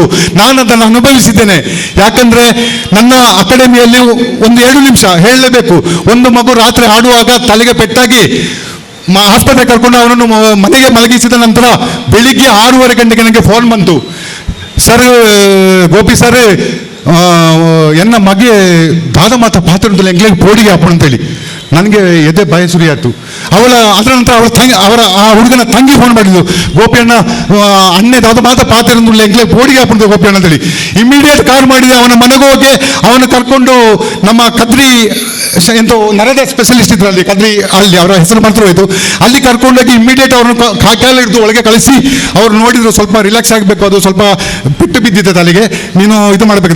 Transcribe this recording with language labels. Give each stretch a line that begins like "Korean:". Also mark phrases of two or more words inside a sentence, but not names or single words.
Kannada: ನಾನು ಅದನ್ನು ಅನುಭವಿಸಿದ್ದೇನೆ. ಯಾಕಂದರೆ ನನ್ನ ಅಕಾಡೆಮಿಯಲ್ಲಿ ಒಂದು 2 ನಿಮಿಷ ಹೇಳಲೇಬೇಕು. ಒಂದು ಮಗು ರಾತ್ರಿ ಆಡುವಾಗ ತಲೆಗೆ ಪೆಟ್ಟಾಗಿ ಆಸ್ಪತ್ರೆ ಕರ್ಕೊಂಡು ಅವನನ್ನು ಮನೆಗೆ ಮಲಗಿಸಿದ ನಂತರ ಬೆಳಿಗ್ಗೆ 6:30 ಗಂಟೆಗೆ ನನಗೆ ಫೋನ್ ಬಂತು. ಸರ್, ಗೋಪಿ ಸರ್,
Tulu: ಎನ್ನ ಮಗೆ ದಾದ ಮಾತ ಪಾತ್ರ ಎಂಗ್ಲಿಗೆ ಪೋಡಿಗೆ ಹಾಪು
Kannada: ಅಂತೇಳಿ ನನಗೆ ಎದೆ ಭಯ ಸುರಿಯಾಯ್ತು. ಅದರ ನಂತರ ಆ ಹುಡುಗನ ತಂಗಿ ಫೋನ್ ಮಾಡಿದ್ಲು,
Tulu: ಗೋಪಿಯಣ್ಣ ಅಣ್ಣೆ ದಾದ ಮಾತ ಪಾತ್ರ ಎಂಗ್ಲಿಗೆ ಪೋಡಿಗೆ ಹಾಪುಂತ ಗೋಪಿಯಣ್ಣ ಅಂತೇಳಿ.
Kannada: ಇಮಿಡಿಯೇಟ್ ಕಾಲ್ ಮಾಡಿದೆ. ಅವನ ಮನೆಗೆ ಹೋಗಿ ಅವನು ಕರ್ಕೊಂಡು ನಮ್ಮ ಕದ್ರಿ ಎಂತ ನರದ ಸ್ಪೆಷಲಿಸ್ಟ್ ಇದ್ರು ಅಲ್ಲಿ ಕದ್ರಿ, ಅಲ್ಲಿ ಅವರ ಹೆಸರು ಮಾತ್ರ ಹೋಯ್ತು. ಅಲ್ಲಿ ಕರ್ಕೊಂಡೋಗಿ ಇಮಿಡಿಯೇಟ್ ಅವ್ರನ್ನ ಕಾಲ ಹಿಡಿದು ಒಳಗೆ ಕಳಿಸಿ ಅವ್ರು ನೋಡಿದ್ರು ಸ್ವಲ್ಪ ರಿಲ್ಯಾಕ್ಸ್ ಆಗಬೇಕು, ಅದು ಸ್ವಲ್ಪ ಬಿಟ್ಟು ಬಿದ್ದಿದ್ದೆ ತಲೆಗೆ, ನೀನು ಇದು ಮಾಡಬೇಕಂತ.